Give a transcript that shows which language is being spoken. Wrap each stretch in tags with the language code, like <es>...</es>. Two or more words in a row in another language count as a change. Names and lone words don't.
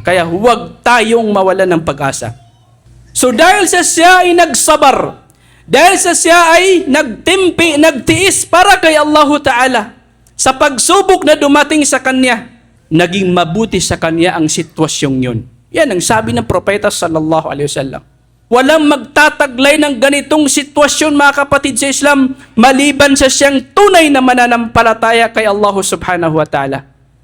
<tl>Kaya huwag tayong mawalan ng pag-asa. So dahil sa siya ay nagsabar, dahil sa siya ay nagtimpi, nagtiis para kay Allah Ta'ala, sa pagsubok na dumating sa kanya, naging mabuti sa kanya ang sitwasyong yun. Yan ang sabi ng propeta</tl> <ar>صلى الله عليه وسلم.</ar> <tl>Walang magtataglay ng ganitong sitwasyon, mga kapatid sa Islam, maliban sa siyang tunay na mananampalataya kay Allah</tl> <ar>سبحانه وتعالى.</ar>